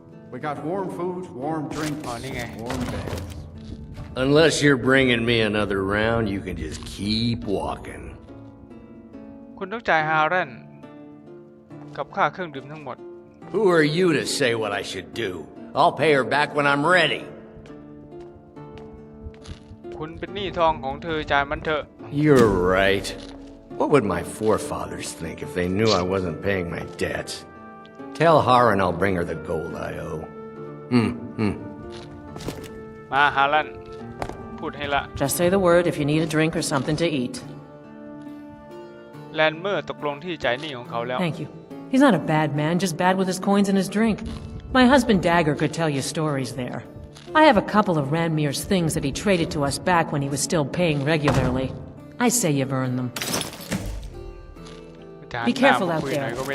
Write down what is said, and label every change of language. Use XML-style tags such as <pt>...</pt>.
<en>We got warm food, warm drinks,</en> <th>อ๋อนี่ไง</th> <en>warm beds. Unless you're bringing me another round, you can just keep walking.</en> <th>คุณต้องจ่าย5 แรนกับค่าเครื่องดื่มทั้งหมด</th> <en>Who are you to say what I should do? I'll pay her back when I'm ready.</en> <th>คุณเป็นหนี้ทองของเธอจ่ายมันเถอะ</th> <en>You're right. What would my forefathers think if they knew I wasn't paying my debts? Tell Harren I'll bring her the gold I owe.</en> <th>มาฮาลันพูดให้ละ</th> <en>Just say the word if you need a drink or something to eat.</en> <th>แลนเมอร์ตกลงที่จ่ายหนี้ของเขาแล้ว</th> <en>Thank you. He's not a bad man, just bad with his coins and his drink. My husband Dagger could tell you stories there. I have a couple of Ranmir's things that he traded to us back when he was still paying regularly. I say you've earned them. Be careful out there.</en>